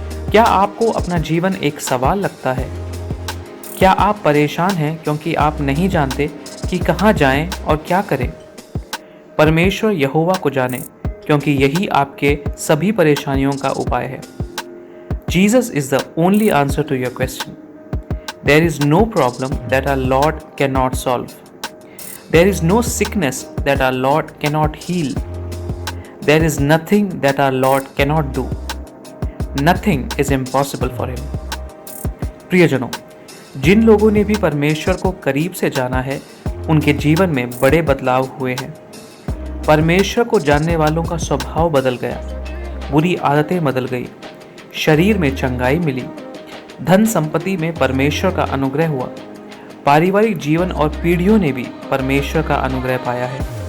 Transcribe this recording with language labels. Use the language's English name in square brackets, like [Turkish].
[Hindi] क्या आपको अपना जीवन एक सवाल लगता है? क्या आप परेशान हैं क्योंकि आप नहीं जानते कि कहाँ जाएं और क्या करें? परमेश्वर यहोवा को जाने, क्योंकि यही आपके सभी परेशानियों का उपाय है। [English] Jesus is the only answer to your question. There is no problem that our Lord cannot solve. There is no sickness that our Lord cannot heal. There is nothing that our Lord cannot do. Nothing is impossible for him. [Hindi] प्रियजनों, जिन लोगों ने भी परमेश्वर को करीब से जाना है, उनके जीवन में बड़े बदलाव हुए हैं। परमेश्वर को जानने वालों का स्वभाव बदल गया, बुरी आदतें बदल गई, शरीर में चंगाई मिली, धन संपत्ति में परमेश्वर का अनुग्रह हुआ, पारिवारिक जीवन और पीढ़ियों ने भी परमेश्वर का अनुग्रह पाया है।